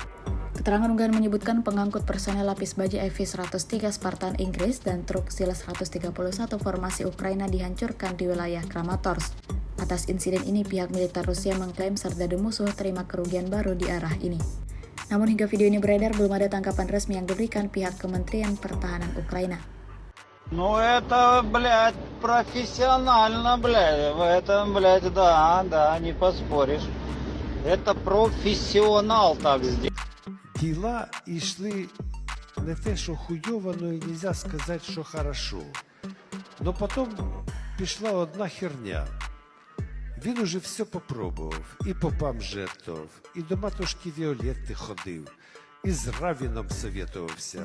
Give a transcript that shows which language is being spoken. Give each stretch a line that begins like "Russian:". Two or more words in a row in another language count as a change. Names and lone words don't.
Indonesian: Keterangan unggahan menyebutkan pengangkut personel lapis baja EV-103 Spartan Inggris dan truk Sil-131 formasi Ukraina dihancurkan di wilayah Kramatorsk. Atas insiden ini, pihak militer Rusia mengklaim serdadu musuh terima kerugian baru di arah ini. Namun hingga video ini beredar, belum ada tanggapan resmi yang diberikan pihak Kementerian Pertahanan Ukraina.
Russian: Ну это, блядь, профессионально, блядь. В этом, блядь, да, да, не поспоришь. Это профессионал так сделал.
Ukrainian: Діла йшли не те, що хуйово, но і нельзя сказати, що хорошо. Но потім пішла одна херня. Він уже все попробував, і попам жертвував, і до матушки Віолетти ходив, і з Равіном советувався.